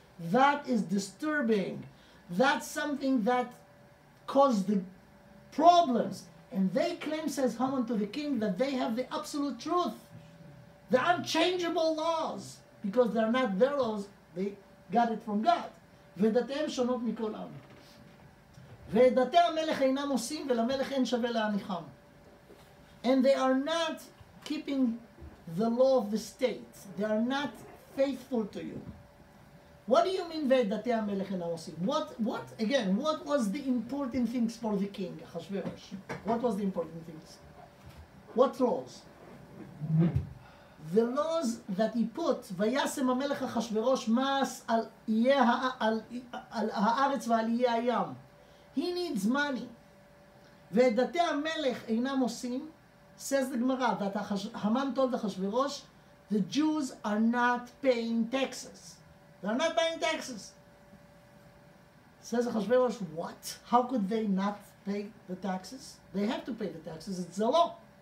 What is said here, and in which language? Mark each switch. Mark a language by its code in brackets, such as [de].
[en] That is disturbing. That's something that caused the problems. And they claim, says Haman to the king, that they have the absolute truth, the unchangeable laws, because they're not their laws, they got it from God. [he] ודתיהם שונות מכל עם. ודתי המלך אינם עושים ולמלך אין שווה להניחם. [en] And they are not keeping the law of the state. They are not faithful to you. What do you mean [he] ודתי המלך אינם עושים? [en] What was the important things for the king, Achashverosh? What was the important things? What laws? the laws that he put, [he] וישם המלך אחשוורוש מס על הארץ ועל איי הים. [en] He needs money. [he] ואת דתי המלך אינם עושים, [en] says the Gemara, that Haman told Achashverosh, the Jews are not paying taxes. They're not paying taxes. Says Achashverosh, what? How could they not pay the taxes? They have to pay the taxes, it's the law.